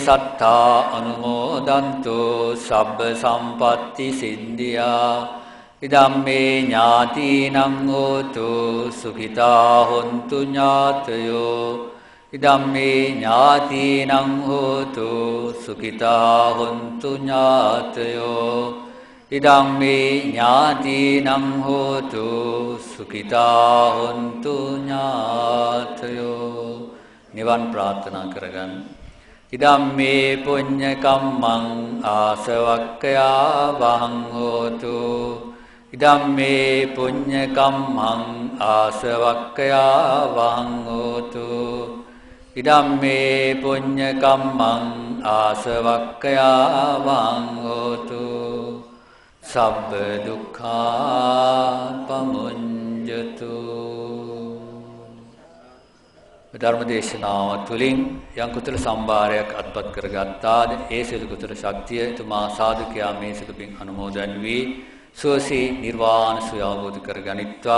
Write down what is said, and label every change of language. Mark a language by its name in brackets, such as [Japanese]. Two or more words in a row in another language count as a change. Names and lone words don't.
[Pali] සත්තා අනුමෝදන්තු සබ්බ සම්පatti සිද්ධියා ඉදම්මේ ඥාතිනං හෝතු සුඛිතා හොන්තු ඥාතයෝ ඉදම්මේ ඥාතිනං හෝතු සුඛිතා හොන්තු ඥාතයෝ ඉදම්මේ ඥාතිනං හෝතු සුඛිතා හොන්තු ඥාතයෝ [Sinhala] නිවන් ප්‍රාර්ථනා කරගන්න. [Pali] ඉදම්මේ පුඤ්ඤ කම්මං ආසවක්ඛයා වහං හෝතු ඉදම්මේ පුඤ්ඤ කම්මං ආසවක්ඛයා වහං හෝතු ඉදම්මේ පුඤ්ඤ කම්මං ආසවක්ඛයා වහං හෝතු සබ්බ දුක්ඛා පමුඤ්ජතු. [Sinhala] ධර්ම දේශනාව තුළින් යම් කුසල සම්භාරයක් අත්පත් කරගත්තාද ඒ සියලු කුසල ශක්තිය තුමා සාදුකයා මේ සියලු පින් අනුමෝදන් වී සුවසේ නිර්වාණ සුවය අවබෝධ කරගනිත්වා.